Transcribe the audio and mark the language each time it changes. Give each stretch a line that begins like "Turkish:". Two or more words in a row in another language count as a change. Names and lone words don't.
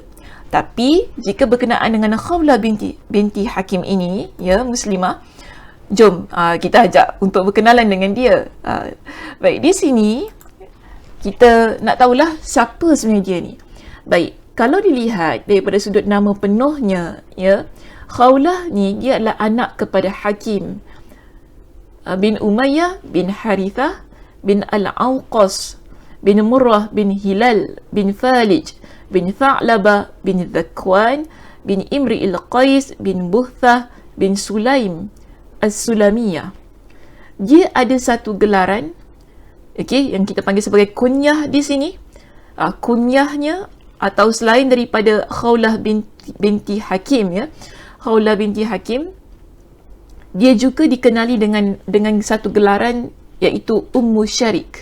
Malay: Tapi jika berkenaan dengan Khawlah binti Hakim ini, ya Muslimah, jom kita ajak untuk berkenalan dengan dia. Baik, di sini kita nak tahulah siapa sebenarnya dia ni. Baik, kalau dilihat daripada sudut nama penuhnya, ya, Khawlah ni dia adalah anak kepada Hakim bin Umayyah bin Harithah bin Al-Awqas bin Murrah bin Hilal bin Falij bin Tha'labah bin Zakwan bin Imri al-Qais bin Buhthah bin Sulaim As-Sulamiyah. Dia ada satu gelaran, okey, yang kita panggil sebagai kunyah di sini. Kunyahnya atau selain daripada Khawlah binti Hakim, ya, Khawlah binti Hakim, dia juga dikenali dengan satu gelaran iaitu Ummu Syarik.